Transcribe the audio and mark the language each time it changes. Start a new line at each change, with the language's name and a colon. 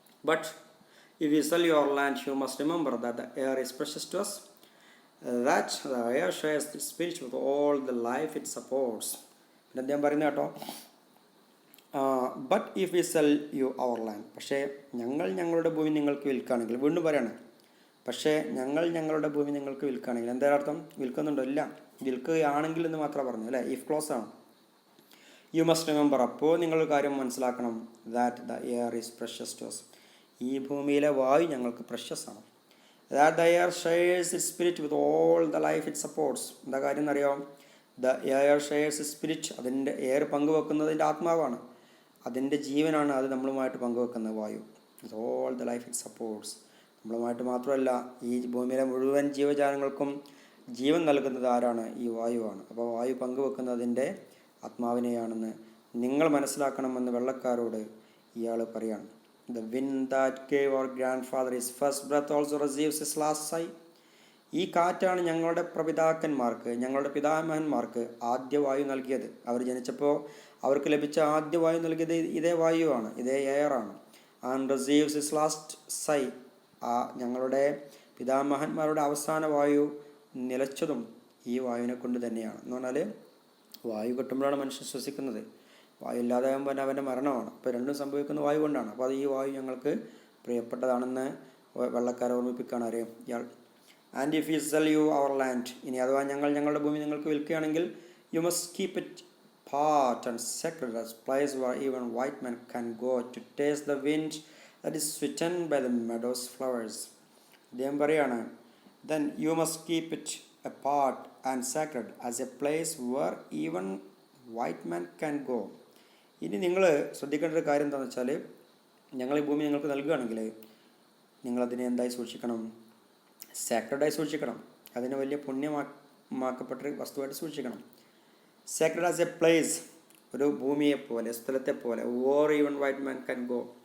English: But if you sell your land, you must remember that the air is precious to us, that the air shares the spirit with all the life it supports.
Malayalam: പിന്നെ അദ്ദേഹം പറയുന്നത് കേട്ടോ,
English: but if we sell you our land,
Malayalam: പക്ഷേ ഞങ്ങളുടെ ഭൂമി നിങ്ങൾക്ക് വിൽക്കുകയാണെങ്കിൽ, വീണ്ടും പറയാണ്, പക്ഷേ ഞങ്ങളുടെ ഭൂമി നിങ്ങൾക്ക് വിൽക്കുകയാണെങ്കിൽ, എന്താ അർത്ഥം, വിൽക്കുന്നുണ്ടോ, ഇല്ല, വിൽക്കുകയാണെങ്കിൽ എന്ന് മാത്രമേ പറഞ്ഞു അല്ലേ, ഇഫ് ക്ലോസ് ആണ്.
English: you must remember,
Malayalam: അപ്പോൾ നിങ്ങൾ കാര്യം മനസ്സിലാക്കണം,
English: that the air is precious to us,
Malayalam: ഈ ഭൂമിയിലെ വായു ഞങ്ങൾക്ക് പ്രഷ്യസ് ആണ്.
English: That the air shares its spirit with all the life it supports.
Malayalam: എന്താ കാര്യം എന്നറിയാം,
English: the air shares spirit,
Malayalam: അതിൻ്റെ എയർ പങ്കുവെക്കുന്നതിൻ്റെ ആത്മാവാണ്, അതിൻ്റെ ജീവനാണ്, അത് നമ്മളുമായിട്ട് പങ്കുവെക്കുന്ന വായു.
English: with all the life it supports,
Malayalam: നമ്മളുമായിട്ട് മാത്രമല്ല ഈ ഭൂമിയിലെ മുഴുവൻ ജീവജാലങ്ങൾക്കും ജീവൻ നൽകുന്നത് ആരാണ്, ഈ വായുവാണ്. അപ്പോൾ വായു പങ്കുവെക്കുന്നതിൻ്റെ ആത്മാവിനെയാണെന്ന് നിങ്ങൾ മനസ്സിലാക്കണമെന്ന് വെള്ളക്കാരോട് ഇയാൾ പറയാണ്.
English: The wind that gave our grandfather his first breath also receives his last sigh.
Malayalam: ഈ കാറ്റാണ് ഞങ്ങളുടെ പ്രപിതാക്കന്മാർക്ക്, ഞങ്ങളുടെ പിതാമഹന്മാർക്ക് ആദ്യ വായു നൽകിയത്. അവർ ജനിച്ചപ്പോൾ അവർക്ക് ലഭിച്ച ആദ്യ വായു നൽകിയത് ഇതേ വായുവാണ്, ഇതേ എയറാണ്.
English: and receives his last sigh,
Malayalam: ഞങ്ങളുടെ പിതാമഹന്മാരുടെ അവസാന വായു നിലച്ചതും ഈ വായുവിനെ കൊണ്ട് തന്നെയാണ്. എന്ന് പറഞ്ഞാൽ വായു കിട്ടുമ്പോഴാണ് മനുഷ്യൻ ശ്വസിക്കുന്നത്, വായു ഇല്ലാതാകുമ്പോൾ തന്നെ അവൻ്റെ മരണമാണ്. അപ്പോൾ രണ്ടും സംഭവിക്കുന്ന വായു കൊണ്ടാണ്. അപ്പോൾ അത് ഈ വായു ഞങ്ങൾക്ക് പ്രിയപ്പെട്ടതാണെന്ന് വെള്ളക്കാരെ ഓർമ്മിപ്പിക്കുകയാണ് ആരെയും ഇയാൾ.
English: and if you sell you our land,
Malayalam: ഇനി അഥവാ ഞങ്ങളുടെ ഭൂമി നിങ്ങൾക്ക് വിൽക്കുകയാണെങ്കിൽ,
English: You must keep it part and sacred as place where even white men can go to taste the wind that is sweetened by the meadows flowers.
Malayalam: അദ്ദേഹം പറയാണ്,
English: then you must keep it apart and sacred as a place where even white man can go.
Malayalam: ഇനി നിങ്ങൾ ശ്രദ്ധിക്കേണ്ട ഒരു കാര്യം എന്താണെന്ന് വെച്ചാൽ, ഞങ്ങൾ ഈ ഭൂമി നിങ്ങൾക്ക് നൽകുകയാണെങ്കിൽ നിങ്ങളതിനെ എന്തായി സൂക്ഷിക്കണം? സാക്രഡായി സൂക്ഷിക്കണം. അതിനെ വലിയ പുണ്യമാക്കപ്പെട്ട വസ്തുവായിട്ട് സൂക്ഷിക്കണം.
English: sacred as a place,
Malayalam: ഒരു ഭൂമിയെപ്പോലെ, സ്ഥലത്തെപ്പോലെ,
English: Where even white man can go.